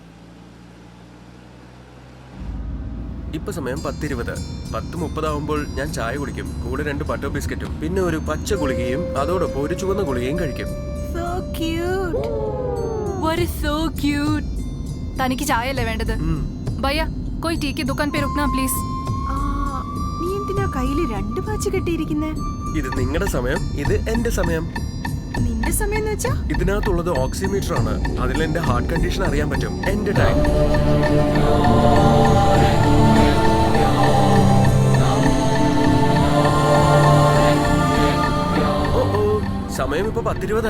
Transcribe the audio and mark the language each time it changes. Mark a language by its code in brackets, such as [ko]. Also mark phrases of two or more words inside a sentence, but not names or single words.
[ml] ഇപ്പൊ സമയം 10:20. 10:30 ഞാൻ ചായ കുടിക്കും. കൂടെ 2 ബട്ടർ ബിസ്ക്കറ്റും പിന്നെ ഒരു പച്ച ഗുളികയും അതോടൊപ്പം ഒരു ചുവന്ന ഗുളികയും കഴിക്കും. തനിക്ക് ചായയല്ലേ വേണ്ടത്? [hi] भैया कोई टी की दुकान पे रुकना प्लीज. [ml] നീ എന്തിനാ കയ്യില് 2 വാച്ച് കെട്ടിയിരിക്കുന്നേ? ഇത് നിങ്ങളുടെ സമയം, ഇത് എന്റെ സമയം. നിന്റെ സമയം എന്ന് വെച്ചാ? ഇതിനകത്തുള്ളത് ഓക്സിമീറ്റർ ആണ്. അതിൽ എന്റെ [en] heart condition [ml] അറിയാൻ പറ്റും. എന്റെ ടൈം. സമയം ഇപ്പൊ 10:20.